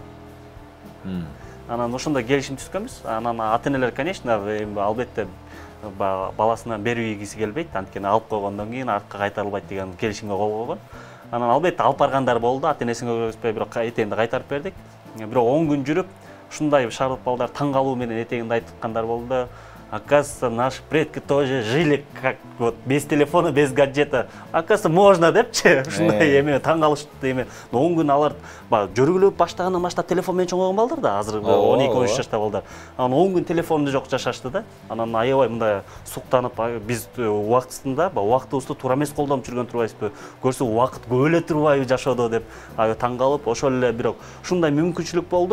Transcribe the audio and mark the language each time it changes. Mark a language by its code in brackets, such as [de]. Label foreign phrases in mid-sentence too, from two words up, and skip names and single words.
[ky] Анан ошондой келишим түзгөнбүз. Анан ата-энелер, конечно, албетте баласынан берүүгиси келбейт. Анткени алып койгондон кийин артка кайтарылбайт деген келишимге кол койгон. Анан албетте алып баргандар болду. Ата-энесин көргөзбөй, бирок этегинде кайтарып бердик. Бирок 10 күн жүрүп, ушундай шаардык балдар таң калуу менен этегинде айткандар болду. [ru] Оказывается, наши предки тоже жили как вот без телефона, без гаджета. Оказывается, можно депчи. [ky] Ушундай эме таң калышты эме. 10 күн алар жөргүлөп баштагандан баштап телефон менен чоңойгон балдар да, азыр 12-13 жашта балдар. Анан 10 күн телефону жок жашашты да. Анан аябай мындай суктанып, биз убактысында, убактыбызды туура эмес колдонуп жүргөн турбайбызбы? Көрсө убакыт көп эле турбайбы жашоодо деп таң калып, ошол эле бирок ушундай мүмкүнчүлүк болду.